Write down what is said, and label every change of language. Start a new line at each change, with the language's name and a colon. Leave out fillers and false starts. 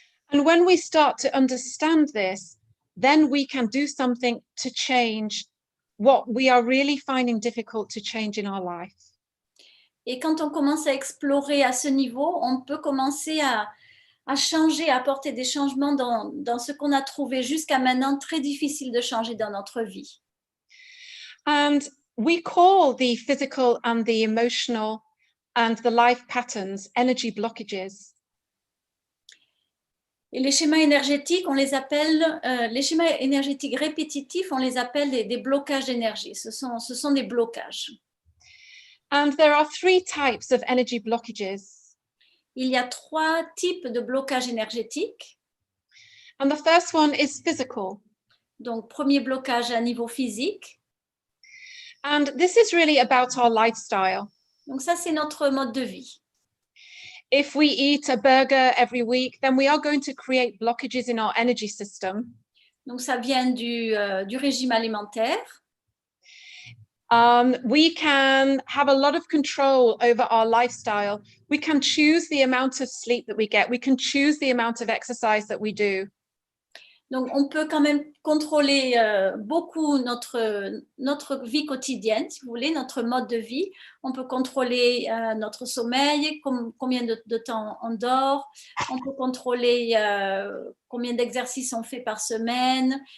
English: And when we start to understand this, then we can do something to change what we are really finding difficult to change in our life.
French: Et quand on commence à explorer à ce niveau, on peut commencer à changer, à apporter des changements dans ce qu'on a trouvé jusqu'à maintenant très difficile de changer dans notre vie.
English: And we call the physical and the emotional and the life patterns energy blockages.
French: Et les schémas énergétiques, on les appelle, les schémas énergétiques répétitifs, on les appelle des blocages d'énergie. Ce sont des blocages.
English: And there are 3 types of energy blockages.
French: Il y a 3 types de blocage énergétique.
English: And the first one is physical.
French: Donc, premier blocage à niveau physique.
English: And this is really about our lifestyle.
French: Donc ça, c'est notre mode de vie.
English: If we eat a burger every week, then we are going to create blockages in our energy system.
French: Donc ça vient du régime alimentaire.
English: We can have a lot of control over our lifestyle. We can choose the amount of sleep that we get. We can choose the amount of exercise that we do.
French: Donc, on peut quand même contrôler beaucoup notre vie quotidienne, si vous voulez, notre mode de vie. On peut contrôler notre sommeil, combien de temps on dort. On peut contrôler combien d'exercices on fait par semaine.